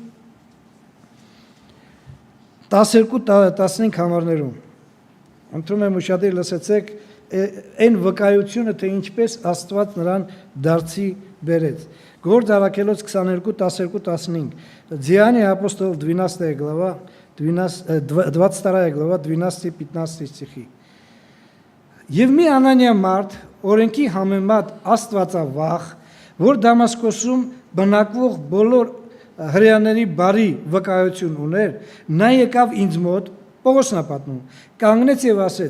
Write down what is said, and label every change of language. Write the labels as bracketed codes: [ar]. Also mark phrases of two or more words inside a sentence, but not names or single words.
[hy] 12-15 համարներում։ Ընտրում եմ ուշադիր լսեցեք այն վկայությունը, թե ինչպես Աստված նրան դարձի բերեց։ Գործ Արաքելոց 22-12-15 Ձիանի [ru] апостол 12 глава, 22 глава, 12-15 стихи. [hy] Եվ մի Անանիա մարդ, օրենքի համեմատ աստվածավախ, որ Դամասկոսում բնակվող բոլոր հրեաների բարի վկայություն ուներ, նա եկավ ինձ մոտ, Պողոսն է պատմում, կանգնեց եւ ասեց.